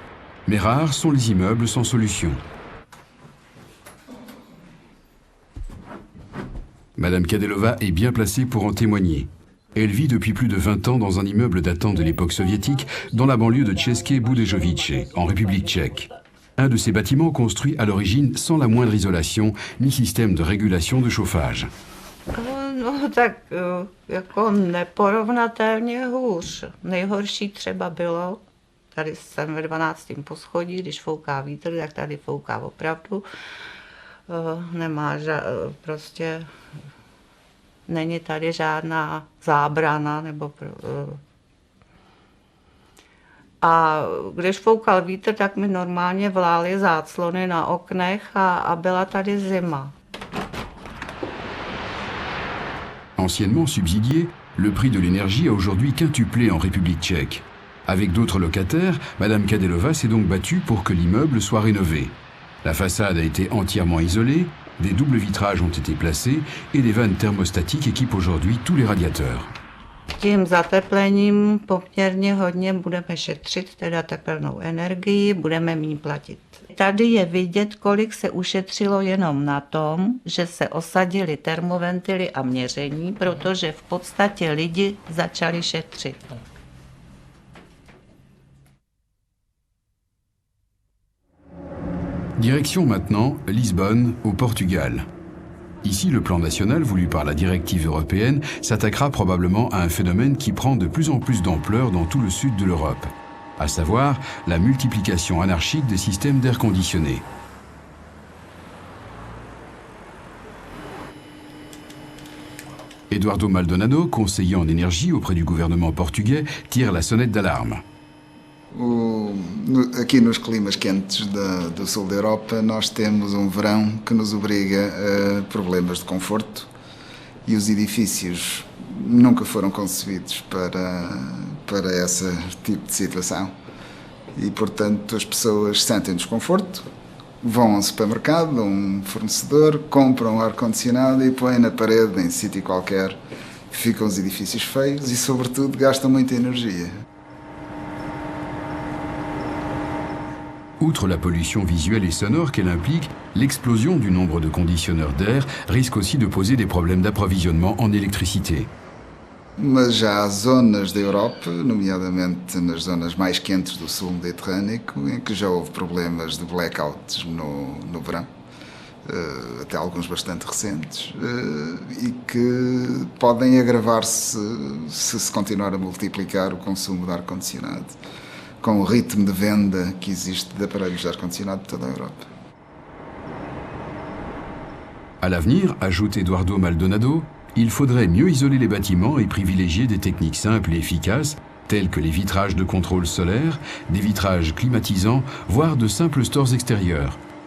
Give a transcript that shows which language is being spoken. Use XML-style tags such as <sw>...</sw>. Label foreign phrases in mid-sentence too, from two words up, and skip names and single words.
<fr>Mais rares sont les immeubles sans solution. Madame Kadelova est bien placée pour en témoigner. Elle vit depuis plus de 20 ans dans un immeuble datant de l'époque soviétique dans la banlieue de České Budějovice, en République tchèque. Un de ces bâtiments construit à l'origine sans la moindre isolation ni système de régulation de chauffage.</fr> <cs>No tak jako neporovnatelně hůř. Nejhorší třeba bylo, tady jsem ve 12. poschodí, když fouká vítr, tak tady fouká opravdu. Nemá prostě, není tady žádná zábrana, nebo a když foukal vítr, tak mi normálně vlály záclony na oknech a byla tady zima.</cs> <fr>Anciennement subsidié, le prix de l'énergie a aujourd'hui quintuplé en République tchèque. Avec d'autres locataires, Madame Kadelova s'est donc battue pour que l'immeuble soit rénové. La façade a été entièrement isolée, des doubles vitrages ont été placés et des vannes thermostatiques équipent aujourd'hui tous les radiateurs.</fr> <cs>Tím zateplením poměrně hodně budeme šetřit teda tepelnou energii, budeme méně platit. Tady je vidět, kolik se ušetřilo jenom na tom, že se osadily termoventily a měření, protože v podstatě lidi začali šetřit.</cs> <fr>Direction maintenant Lisbonne, au Portugal. Ici, le plan national voulu par la directive européenne s'attaquera probablement à un phénomène qui prend de plus en plus d'ampleur dans tout le sud de l'Europe, à savoir la multiplication anarchique des systèmes d'air conditionné. Eduardo Maldonado, conseiller en énergie auprès du gouvernement portugais, tire la sonnette d'alarme.</fr> <pt>Aqui nos climas quentes do sul da Europa, nós temos verão que nos obriga a problemas de conforto e os edifícios nunca foram concebidos para esse tipo de situação. E, portanto, as pessoas sentem desconforto, vão ao supermercado, a um fornecedor, compram ar-condicionado e põem na parede, em sítio qualquer. Ficam os edifícios feios e, sobretudo, gastam muita energia.</pt> <fr>Outre la pollution visuelle et sonore qu'elle implique, l'explosion du nombre de conditionneurs d'air risque aussi de poser des problèmes d'approvisionnement en électricité.</fr> <pt>Mas já há zonas da Europa, nomeadamente nas zonas mais quentes do sul mediterrâneo, em que já houve problemas de blackouts no verão, até alguns bastante recentes, e que podem agravar-se se continuar a multiplicar o consumo de ar-condicionado, com o ritmo de venda que existe de aparelhos de ar-condicionado de toda a Europa.</pt> <fr>À l'avenir, ajoute Eduardo Maldonado, il faudrait mieux isoler les bâtiments et privilégier des techniques simples et efficaces, telles que les vitrages de contrôle solaire, des vitrages climatisants, voire de simples stores extérieurs.</fr>